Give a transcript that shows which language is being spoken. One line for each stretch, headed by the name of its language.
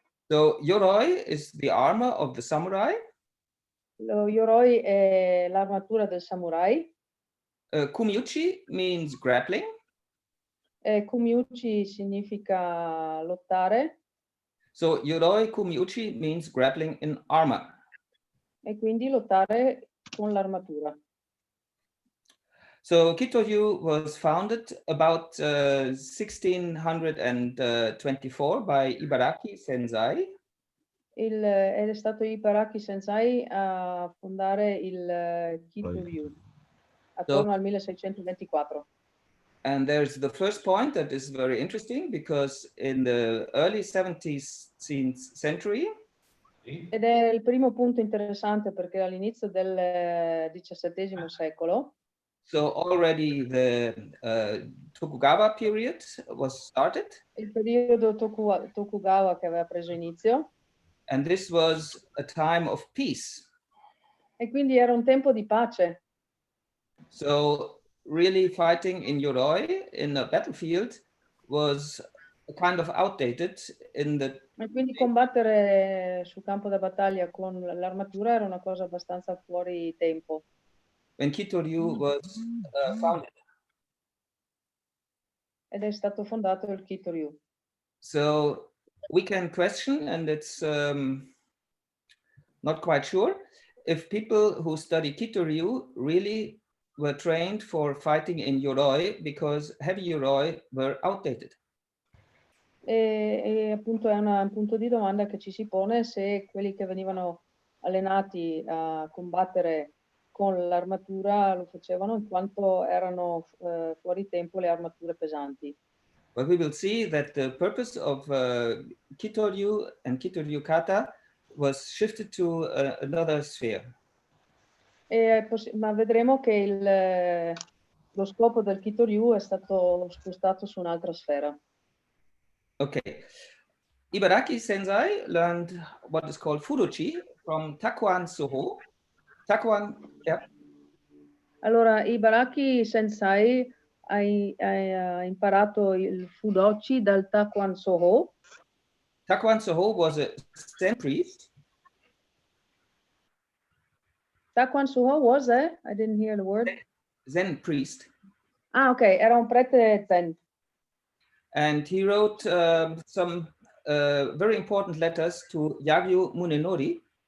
English: So Yoroi is the armor of the samurai.
Italian: Lo Yoroi è l'armatura del samurai.
English: Kumiuchi means grappling.
Italian: Kumiuchi significa lottare.
English: So Yoroi Kumiuchi means grappling in armor.
Italian: E quindi lottare con l'armatura.
English: So Kitoryu was founded about 1624 by Ibaraki Sensei.
Italian: È stato Ibaraki Sensei a fondare il Kitoryu attorno al 1624.
English: And there's the first point that is very interesting because in the early 17th century.
Italian: Ed è il primo punto interessante perché all'inizio del XVII secolo.
English: So already the Tokugawa period was started.
Italian: Il periodo Tokugawa che aveva preso inizio.
English: And this was a time of peace.
Italian: E quindi era un tempo di pace.
English: So really fighting in Yoroi in a battlefield was kind of outdated in the.
Italian: E quindi combattere sul campo da battaglia con l'armatura era una cosa abbastanza fuori tempo.
English: When Kitoryu was founded.
Italian: Ed è stato fondato il Kitoryu.
English: So we can question, and it's not quite sure, if people who study Kitoryu really were trained for fighting in Yoroi because heavy Yoroi were outdated.
Italian: E appunto è un punto di domanda che ci si pone se quelli che venivano allenati a combattere con l'armatura lo facevano in quanto erano fuori tempo le armature pesanti.
English: But we will see that the purpose of Kitoryu and Kitoryu kata was shifted to another sphere.
Italian: Ma vedremo che lo scopo del Kitoryu è stato spostato su un'altra sfera.
English: Okay. Ibaraki Sensei learned what is called Fudochi from Takuan Soho. Takuan, yeah.
Italian: Allora, Ibaraki Sensei ha imparato il Fudochi dal Takuan Soho.
English: Takuan Soho was a Zen priest. Takuan Soho was I didn't hear the word. Zen priest.
Italian: Ah, ok, era un prete Zen.
English: And he wrote some very important letters to Yagyu Munenori.